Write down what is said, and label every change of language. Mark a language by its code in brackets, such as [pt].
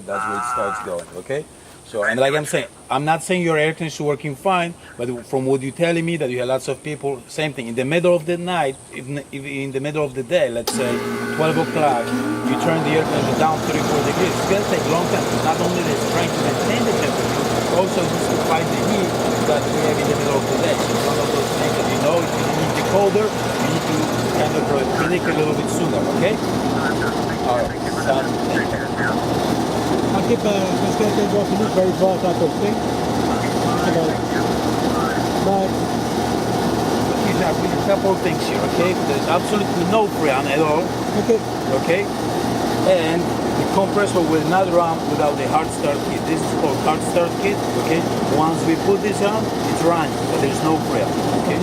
[en] That's where it starts going. Okay. So, and like I'm saying, I'm not saying your air conditioner is working fine, but from what you're telling me that you have lots of people, same thing. In the middle of the night, if in the middle of the day, let's say 12 o'clock, you turn the air conditioner down 3-4 degrees. It's going to take a long time. Not only is trying to maintain the temperature, also just to fight the heat that we have in the middle of the day. So it's one of those things that if you need to colder, you need to kind of predict a little bit sooner, okay? All right. [fr] OK, Pascal, tu dois finir, je vais aller voir à côté. [en] Bye. Here's a couple of things here, okay? There's absolutely no freon at all, OK. okay? And the compressor will not run without the hard start kit. This is called hard start kit, okay? Once we put this on, it's running, but there's no freon, okay?